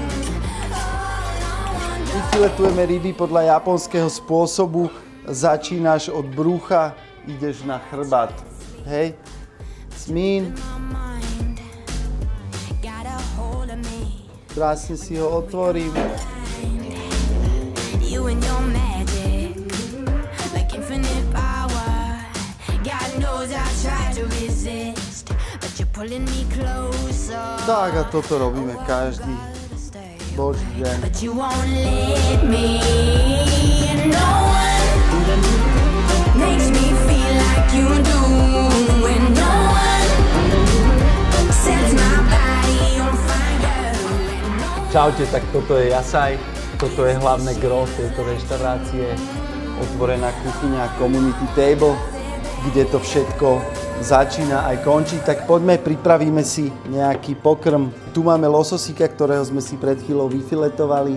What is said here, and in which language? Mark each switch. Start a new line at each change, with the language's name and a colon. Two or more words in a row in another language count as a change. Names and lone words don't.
Slovak: Vyfiletujeme ryby podľa japonského spôsobu. Začínaš od brucha, ideš na chrbát. Hej? Smín. Krásne si ho otvorím.
English: You and your magic, like infinite power. God knows I try to resist, but you're pulling me closer.
Slovak: Tak a toto robíme každý boží deň.
English: But you won't let me. No one makes me feel like you do, and no one sets my body on fire.
Slovak: Čaute, tak toto je Jasaj, toto je hlavné gro tejto reštaurácie, otvorená kuchyňa,
English: community table,
Slovak: kde to všetko začína aj končí. Tak poďme, pripravíme si nejaký pokrm. Tu máme lososíka, ktorého sme si pred chvíľou vyfiletovali.